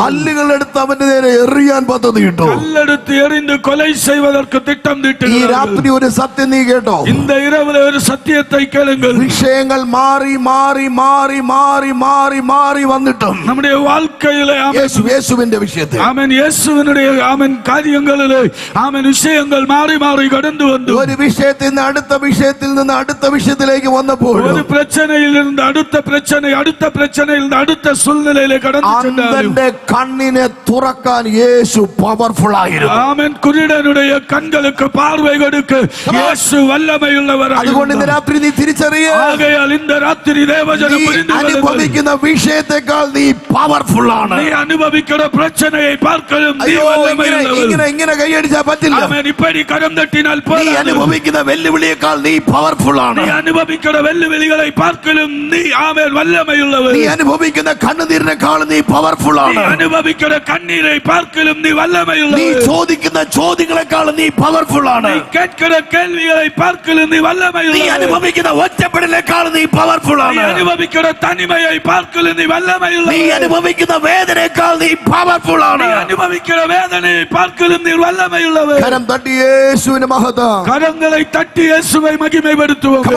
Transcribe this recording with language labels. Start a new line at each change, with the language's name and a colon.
Malayalam: കല്ലുകൾ എടുത്ത് അവന്റെ നേരെ എറിയാൻ പദ്ധതി ഇട്ടു.
Tamil: கல்லெடுத்து எறிந்து கொலை செய்வதற்கு திட்டம்
Malayalam: ഈ
Tamil: தீட்டுகிறார்.
Malayalam: രാത്രി ഒരു സത്യം നീ കേട്ടോ.
Tamil: இந்த இரவுல ஒரு சத்தியத்தை கேளுங்கள்.
Malayalam: വിഷയങ്ങൾ മാറി മാറി മാറി മാറി മാറി മാറി വന്നിട്ടും
Tamil: நம்முடைய வாழ்க்கையிலே
Malayalam: യേശുവിന്റെ വിഷയത്തിൽ
Tamil: ஆமென் இயேசுவினுடைய ஆமென் காரியங்களிலே ஆமென் விஷயங்கள் மாறி மாறி கடந்து வந்து
Malayalam: ഒരു വിഷയത്തിൽ നിന്ന് അടുത്ത വിഷയത്തിൽ നിന്ന് അടുത്ത വിഷയത്തിലേക്ക് വന്നപ്പോൾ
Tamil: ஒரு பிரச்சனையில் இருந்து அடுத்த பிரச்சனை அடுத்த பிரச்சனையில் இருந்து அடுத்த சூழ்நிலையிலே கடந்து சென்றார்.
Malayalam: അന്ധന്റെ കണ്ണിനെ തുറക്കാൻ യേശു പവർഫുൾ ആയിരുന്നു. ஆமென்.
Tamil: குருடனுடைய கண்களுக்கு பார்வை கொடுக்க இயேசு வல்லமையுள்ளவர்.
Malayalam: അതുകൊണ്ട് ഇന്ന് രാത്രി നീ തിരിച്ചറിയുക,
Tamil: ஆகையால் இந்த ராத்திரி தேவஜனம்
Malayalam: നീ
Tamil: புரிந்து கொள்ளுங்கள்.
Malayalam: അനുഭവിക്കുന്ന വിഷയത്തെക്കാൾ നീ പവർഫുൾ ആണ്.
Tamil: நீ அனுபவிக்கிற பிரச்சனையை பார்க்கலும் நீ
Malayalam: അയ്യോ,
Tamil: வல்லமையுள்ளவர்.
Malayalam: ഇങ്ങനെ കൈയടിച്ചാൽ പറ്റില്ല.
Tamil: ஆமென். இப்படி கரம் தட்டினால்
Malayalam: നീ
Tamil: போதாது.
Malayalam: അനുഭവിക്കുന്ന വെല്ലുവിളിയേക്കാൾ നീ പവർഫുൾ ആണ്.
Tamil: நீ அனுபவிக்கிற வெல்லுவிளிகளை பார்க்கலும் நீ ஆமென் வல்லமையுள்ளவர்.
Malayalam: നീ അനുഭവിക്കുന്ന കണ്ണുനീരിനേക്കാൾ നീ പവർഫുൾ
Tamil: நீ
Malayalam: ആണ്.
Tamil: அனுபவிக்கிற கண்ணீரை பார்க்கலும் நீ
Malayalam: നീ
Tamil: வல்லமையுள்ளவர்.
Malayalam: ചോദിക്കുന്ന ചോദ്യങ്ങളെക്കാൾ നീ പവർഫുൾ ആണ്.
Tamil: நீ கேட்கிற கேள்விகளை பார்க்கலும் நீ
Malayalam: നീ
Tamil: வல்லமையுள்ளவர்.
Malayalam: അനുഭവിക്കുന്ന ഒറ്റപ്പെടലേക്കാൾ നീ പവർഫുൾ
Tamil: நீ
Malayalam: ആണ്.
Tamil: அனுபவிக்கிற தனிமையை பார்க்கலும் நீ
Malayalam: നീ
Tamil: வல்லமையுள்ளவர்.
Malayalam: അനുഭവിക്കുന്ന വേദനയേക്കാൾ നീ പവർഫുൾ ആണ്.
Tamil: நீ அனுபவிக்கிற வேதனையை பார்க்கலும் நீ வல்லமையுள்ளவர்.
Malayalam: കരം തട്ടി യേശുവിന്റെ മഹത്വം.
Tamil: கரங்களை தட்டி இயேசுவை மகிமைப்படுத்துவோம்.